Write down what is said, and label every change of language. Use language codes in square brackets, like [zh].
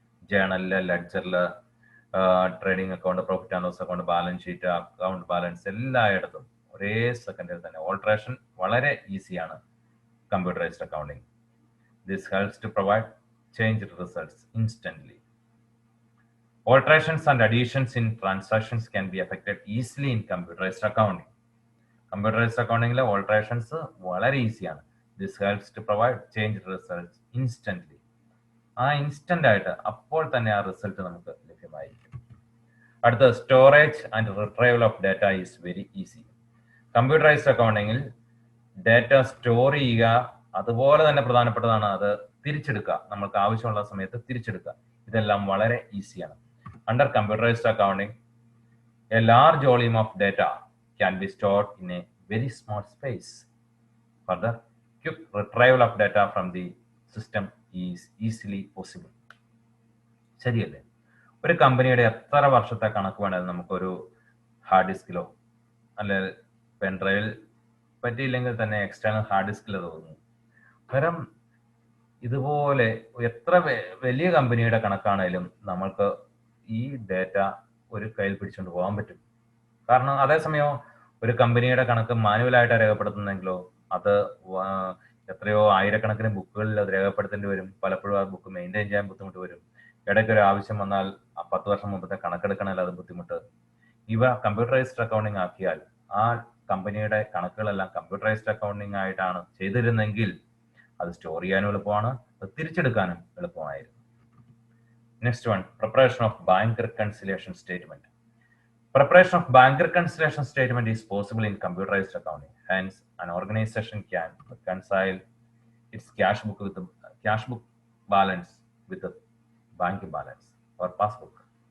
[ml] ജേണലില്, ലെഡ്ജറില്, trading account, profit and loss account, balance sheet, account balance, എല്ലായിടത്തും ഒരേ സെക്കൻഡിൽ തന്നെ ഓൾട്രേഷൻ വളരെ ഈസിയാണ് computerised accounting. [en] This helps to provide change results instantly. Alterations and additions in transactions can be affected easily in computerized accounting. Computerized accounting le alterations [ml] വളരെ ഈസിയാണ്. [en] This helps to provide change results instantly. [ml] ആ instant ആയിട്ട് അപ്പോൾ തന്നെ ആ result നമുക്ക് ലഭ്യമായിരിക്കും. [en] അടുത്ത, storage and retrieval of data is very easy. [ml] Computerised അക്കൗണ്ടിങ്ങിൽ data store ചെയ്യുക, അതുപോലെ തന്നെ പ്രധാനപ്പെട്ടതാണ് അത് തിരിച്ചെടുക്കുക, നമുക്ക് ആവശ്യമുള്ള സമയത്ത് തിരിച്ചെടുക്കുക. ഇതെല്ലാം വളരെ ഈസിയാണ്. [en] Under computerized accounting, a large volume of data can be stored in a very small space. Further, quick retrieval of data from the system is easily possible. [ml] ശരിയല്ലേ? ഒരു കമ്പനിയുടെ എത്ര വർഷത്തെ കണക്ക് വേണമെങ്കിലും നമുക്കൊരു ഹാർഡ് ഡിസ്കിലോ അല്ലെ പെൻഡ്രൈവിൽ, പറ്റിയില്ലെങ്കിൽ തന്നെ എക്സ്റ്റേണൽ ഹാർഡ് ഡിസ്കിലോ തോന്നുന്നു. അന്നേരം ഇതുപോലെ എത്ര വലിയ കമ്പനിയുടെ കണക്കാണെങ്കിലും നമ്മൾക്ക് ഈ ഡാറ്റ ഒരു കയ്യിൽ പിടിച്ചുകൊണ്ട് പോകാൻ പറ്റും. കാരണം അതേസമയം ഒരു കമ്പനിയുടെ കണക്ക് മാനുവലായിട്ട് രേഖപ്പെടുത്തുന്നെങ്കിലോ അത് എത്രയോ ആയിരക്കണക്കിന് ബുക്കുകളിൽ അത് രേഖപ്പെടുത്തേണ്ടി വരും. പലപ്പോഴും ആ ബുക്ക് മെയിൻറ്റെയിൻ ചെയ്യാൻ ബുദ്ധിമുട്ട് വരും. ഇടയ്ക്ക് ഒരു ആവശ്യം വന്നാൽ 10 വർഷം മുമ്പത്തെ കണക്കെടുക്കണമെങ്കിൽ അത് ബുദ്ധിമുട്ട്. ഇവ കമ്പ്യൂട്ടറൈസ്ഡ് അക്കൗണ്ടിങ് ആക്കിയാൽ ആ കമ്പനിയുടെ കണക്കുകളെല്ലാം കമ്പ്യൂട്ടറൈസ്ഡ് അക്കൗണ്ടിങ് ആയിട്ടാണ് ചെയ്തിരുന്നെങ്കിൽ അത് സ്റ്റോർ ചെയ്യാനും എളുപ്പമാണ്, അത് തിരിച്ചെടുക്കാനും എളുപ്പമായിരുന്നു. [en] Next one, preparation of bank reconciliation statement. Preparation of bank reconciliation statement is possible in computerized accounting. Hence, an organization can reconcile its cash book balance with bank balance or passbook.